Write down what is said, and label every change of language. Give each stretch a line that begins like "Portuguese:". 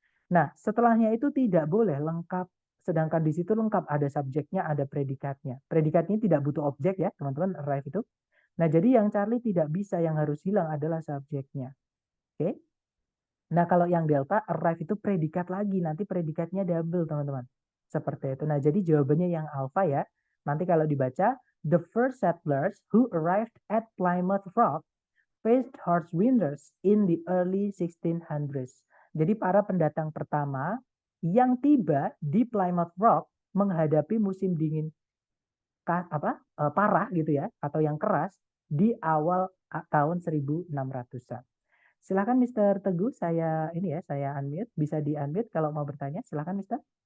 Indonesian: Nah, setelahnya itu tidak boleh lengkap. Sedangkan di situ lengkap, ada subjeknya, ada predikatnya. Predikatnya tidak butuh objek ya, teman-teman, arrive itu. Nah, jadi yang Charlie tidak bisa, yang harus hilang adalah subjeknya. Oke? Nah, kalau yang delta, arrive itu predikat lagi. Nanti predikatnya double, teman-teman. Seperti itu. Nah, jadi jawabannya yang alpha ya. Nanti kalau dibaca,
English: the first settlers who arrived at Plymouth Rock faced harsh winters in the early 1600s.
Indonesian: Jadi para pendatang pertama yang tiba di Plymouth Rock menghadapi musim dingin parah gitu ya, atau yang keras di awal tahun 1600-an. Silakan Mister Teguh, saya ini ya, saya unmute, bisa di unmute kalau mau bertanya. Silakan Mister.